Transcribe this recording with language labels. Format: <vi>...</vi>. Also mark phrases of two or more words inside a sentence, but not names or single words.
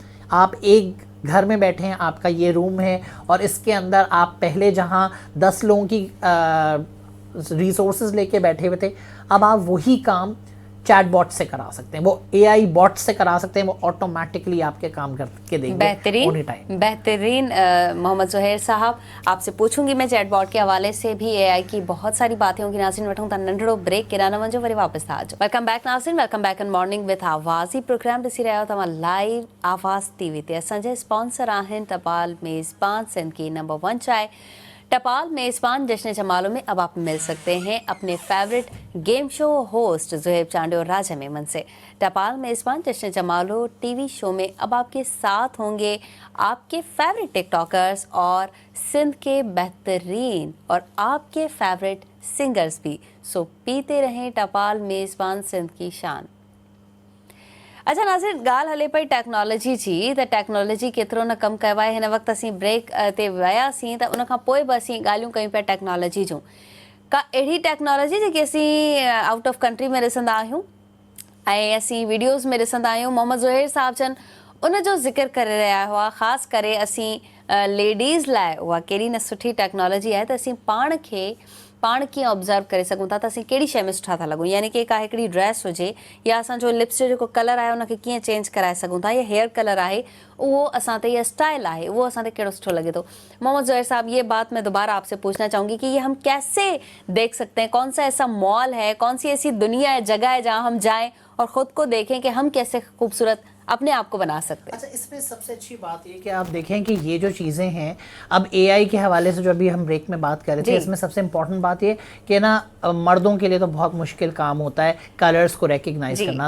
<ur>آپ ایک گھر میں بیٹھے ہیں، آپ کا یہ روم ہے اور اس کے اندر آپ پہلے جہاں 10 لوگوں کی ریسورسز لے کے بیٹھے ہوئے تھے، اب آپ وہی کام</ur> <en>chat bot</en> <ur>سے کرا سکتے ہیں، وہ</ur> <en>AI bot</en> <ur>سے کرا سکتے ہیں، وہ آٹومیٹکلی آپ کے کام کر کے دیں گے. بہترین بہترین. محمد زہیر صاحب، آپ سے پوچھوں گی میں</ur> <en>chat bot</en> <ur>کے حوالے سے بھی، اے آئی کی بہت ساری باتیں ہوں گی.</ur> <sd>नाज़रीन वठूं था नंढड़ो ब्रेक, किराना वंजो वरी वापस था अचो।</sd> <en>Welcome back Nazreen, welcome back in Morning with Awaz.</en> <sd>ही प्रोग्राम ॾिसी रहिया आहियो तव्हां लाइव आवाज़ टीवी ते। असांजे स्पॉन्सर आहिनि टपाल मेज़बान</sd> <ur>سندھ کی نمبر 1 چائے. ٹپال میزبان جشن جمالوں میں اب آپ مل سکتے ہیں اپنے</ur> <en>favourite game show host</en> <ur>زہیب چانڈے اور راجہ میمن سے. ٹپال میزبان جشن جمالو ٹی وی شو میں اب آپ کے ساتھ ہوں گے آپ کے فیورٹ ٹک ٹاکرز اور سندھ کے بہترین اور آپ کے فیورٹ سنگرز بھی. سو پیتے رہیں ٹپال میزبان سندھ کی شان.</ur> <sd>अच्छा नाज़रीन, ॻाल्हि हले पई टेक्नोलॉजी जी, त टेक्नोलॉजी केतिरो न कमु कयो आहे। हिन वक़्तु असीं ब्रेक ते वियासीं त उन खां पोइ बि असीं ॻाल्हियूं कयूं पिया टेक्नोलॉजी जूं। का अहिड़ी टेक्नोलॉजी जेकी असीं</sd> <en>out of country</en> <sd>में ॾिसंदा आहियूं ऐं असीं वीडियोज़ में ॾिसंदा आहियूं। मोहम्मद ज़ुहैर साहब जन उन जो ज़िक्र करे रहिया हुआ, ख़ासि करे असीं लेडीज़ लाइ उहा कहिड़ी न सुठी टेक्नोलॉजी आहे त असीं पाण कीअं ऑब्ज़र्व करे सघूं था त असीं कहिड़ी शइ में सुठा था लॻूं। यानी कि का हिकिड़ी ड्रेस हुजे या असांजो लिप्स जो जेको कलर आहे उनखे कीअं चेंज कराए सघूं था, या</sd> <en>hair color</en> <sd>आहे वो असां ते, या स्टाइल आहे वो असां ते कहिड़ो सुठो लगे तो।</sd> <ur>محمد زہیر صاحب، یہ بات میں دوبارہ آپ سے پوچھنا چاہوں گی کہ یہ ہم کیسے دیکھ سکتے ہیں، کون سا ایسا مال ہے، کون سی ایسی دنیا ہے، جگہ ہے جہاں ہم جائیں اور خود کو دیکھیں کہ ہم کیسے خوبصورت اپنے آپ کو بنا سکتے ہیں? اچھا، اس میں سب سے اچھی بات یہ کہ آپ دیکھیں کہ یہ جو چیزیں ہیں، اب اے آئی کے حوالے سے جو ابھی ہم بریک میں بات کر رہے تھے، اس میں سب سے امپورٹنٹ بات یہ کہ نا مردوں کے لیے تو بہت مشکل کام ہوتا ہے کلرز کو ریکگنائز کرنا.</ur>